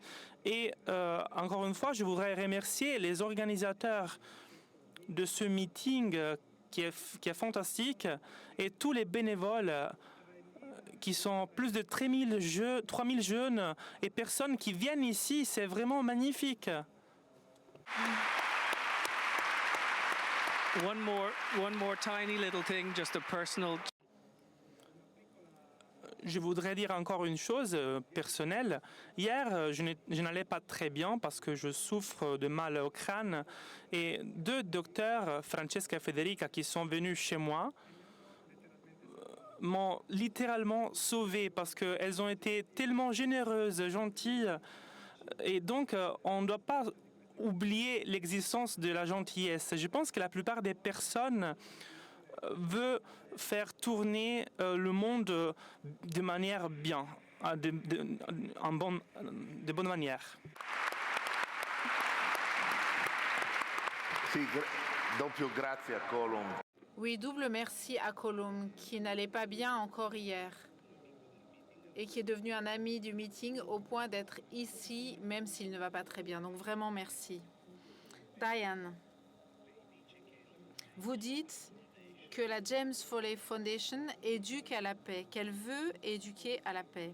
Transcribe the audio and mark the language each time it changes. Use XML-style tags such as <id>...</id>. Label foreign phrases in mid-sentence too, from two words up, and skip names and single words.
<fr>Et encore une fois, je voudrais remercier les organisateurs de ce meeting qui est fantastique et tous les bénévoles qui sont plus de 3000 jeunes et personnes qui viennent ici. C'est vraiment magnifique.</fr> <en>One more tiny little thing, just a personal.</en> <fr>Je voudrais dire encore une chose personnelle. Hier, je n'allais pas très bien parce que je souffre de mal au crâne. Et 2 docteurs, Francesca et Federica, qui sont venus chez moi, m'ont littéralement sauvé parce qu'elles ont été tellement généreuses, gentilles. Et donc, on ne doit pas oublier l'existence de la gentillesse. Je pense que la plupart des personnes veulent faire tourner le monde de manière bien, de bonne manière.</fr> <it>Sì, doppio grazie a Colum.</it> <fr>Oui, double merci à Colum, qui n'allait pas bien encore hier et qui est devenu un ami du meeting au point d'être ici, même s'il ne va pas très bien. Donc vraiment merci. Diane, vous dites que la James Foley Foundation éduque à la paix, qu'elle veut éduquer à la paix.</fr>